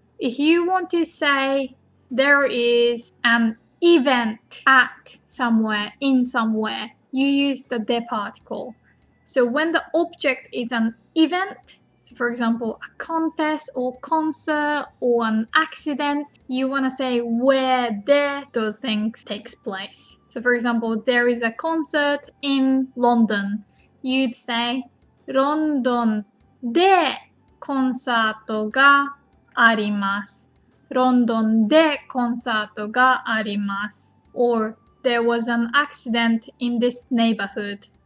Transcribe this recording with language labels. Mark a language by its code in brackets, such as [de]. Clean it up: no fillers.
[en] If you want to say there is an event at somewhere, in somewhere, you use the de particle. So when the object is an event, so for example, a contest or concert or an accident, you want to say where de those things takes place. So for example, there is a concert in London. You'd say, [ja] London de コンサートがあります。ロンドンでコンサートがあります。 [en] Or there was an accident in this neighborhood.